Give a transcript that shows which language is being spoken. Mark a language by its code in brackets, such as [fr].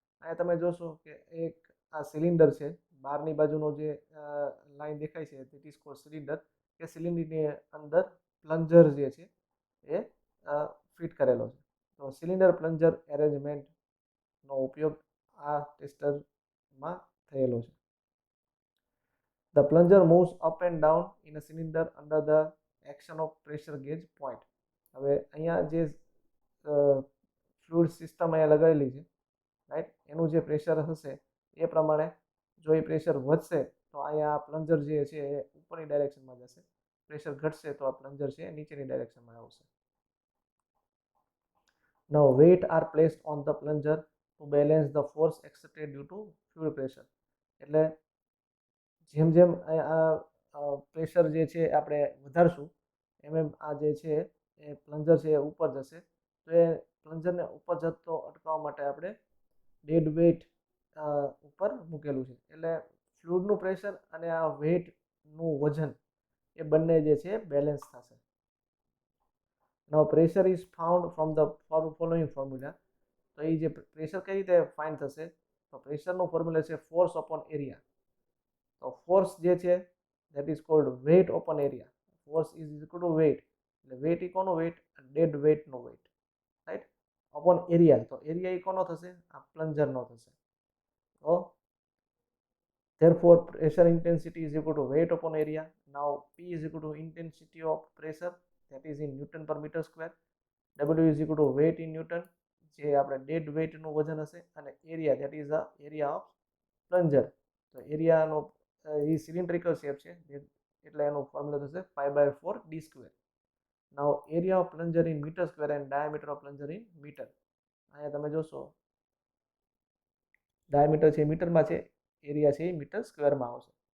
[gu] અહીંયા તમે જોશો કે એક આ સિલિન્ડર છે, બહારની બાજુનો જે લાઈન દેખાય છે [en] It is called cylinder. [gu] એ સિલિન્ડરની અંદર પ્લન્જર જે છે એ ફિટ કરેલો છે. તો સિલિન્ડર પ્લન્જર એરેન્જમેન્ટનો ઉપયોગ આ ટેસ્ટરમાં થયેલો છે. [en] The plunger moves up and down in a cylinder under the action of pressure gauge point. [gu] હવે અહીંયા જે ફ્લુઇડ સિસ્ટમ અહીંયા લગાવેલી છે, રાઈટ, એનું જે પ્રેશર હશે એ પ્રમાણે જો એ પ્રેશર વધશે તો અહીંયા આ પ્લન્જર જે છે એ ઉપરની ડાયરેક્શનમાં જશે. પ્રેશર ઘટશે તો આ પ્લન્જર છે એ નીચેની ડાયરેક્શનમાં આવશે. [en] Now weight are placed on the plunger to balance the force exerted due to fluid pressure. [gu] એટલે જેમ જેમ આ પ્રેશર જે છે આપણે વધારશું એમ એમ આ જે છે એ પ્લન્જર છે એ ઉપર જશે. તો એ પ્લન્જરને ઉપર જતો અટકાવવા માટે આપણે ડેડ વેઇટ ઉપર મૂકેલું છે. એટલે ફ્લુઇડનું પ્રેશર અને આ વેઇટનું વજન એ બંને જે છે બેલેન્સ થશે. [en] Now pressure is found from the following formula. [gu] તો એ જે પ્રેશર કઈ રીતે ફાઇન્ડ થશે? તો પ્રેશરનું ફોર્મ્યુલા છે ફોર્સ અપોન એરિયા. તો ફોર્સ જે છે [en] That is called weight upon area. Force is equal to weight. [gu] એટલે વેઇટ ઈ કોનો weight? Dead વેઇટનો weight, right, upon area. તો એરિયા ઈ કોનો થશે? આ પ્લન્જરનો થશે. [en] તો therefore pressure intensity is equal to weight upon area. Now P is equal to intensity of pressure, that is in Newton per meter square. W is equal to weight in Newton, [gu] જે આપણે dead વેઇટનું વજન હશે, અને area [en] that is the area of plunger. [gu] તો એરિયાનો એ cylindrical shape છે એટલે એનું formula થશે π/4 d². [en] Now area of plunger in metre square and diameter of plunger in metre. [gu] અહીંયા તમે જોશો ડાયામીટર છે મીટરમાં છે, એરિયા છે એ મીટર સ્ક્વેરમાં આવશે.